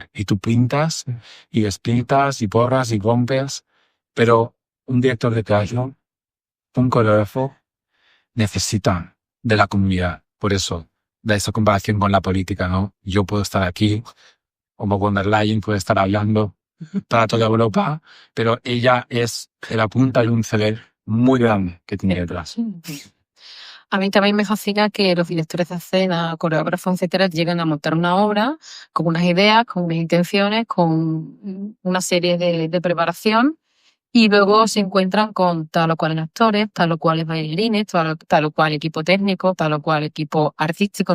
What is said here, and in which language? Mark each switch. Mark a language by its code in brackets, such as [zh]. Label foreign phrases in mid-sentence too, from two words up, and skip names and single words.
[es] Y tú pintas, y despintas, y borras, y rompes, pero un director de teatro, un coreógrafo, necesita de la comunidad. Por eso, de esa comparación con la política, ¿no? Yo puedo estar aquí, como von der Leyen puede estar hablando para toda Europa, pero ella es la punta de un iceberg muy grande que tiene detrás. A mí también me fascina que los directores de escena, coreógrafos, etcétera, llegan a montar una obra con unas ideas, con unas intenciones, con una serie de preparación y luego se encuentran con tal o cual actores, tal o cual bailarines, tal o cual equipo técnico, tal o cual equipo artístico.